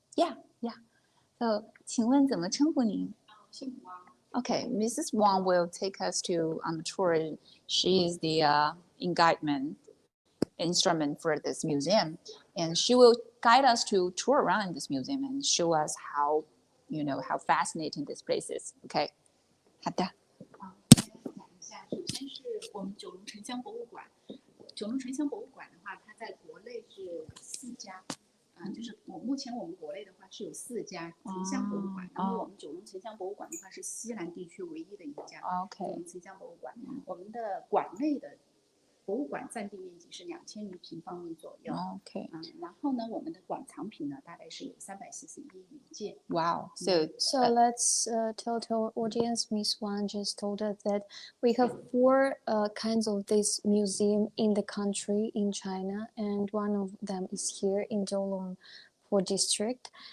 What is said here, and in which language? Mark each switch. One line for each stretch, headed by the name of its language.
English: Yeah. So,
Chinese: 请问怎么称呼您？姓王。
English: Okay, Mrs. Wang will take us on the tour. She is the engagement instrument for this museum, and she will guide us to tour around this museum and show us how fascinating this place is. Okay.
Chinese: 好的。讲一下，首先是我们九龙城乡博物馆。九龙城乡博物馆的话，它在国内是4家，就是目前我们国内的话是有4家城乡博物馆，然后我们九龙城乡博物馆的话是西南地区唯一的一家九龙城乡博物馆。我们的馆内的博物馆占地面积是2000余平方米左右。然后呢，我们的馆藏品呢大概是有341余件。
English: Wow. So let's tell to our audience. Miss Wang just told us that we have 4 kinds of this museum in the country in China, and one of them is here in JiuLong district.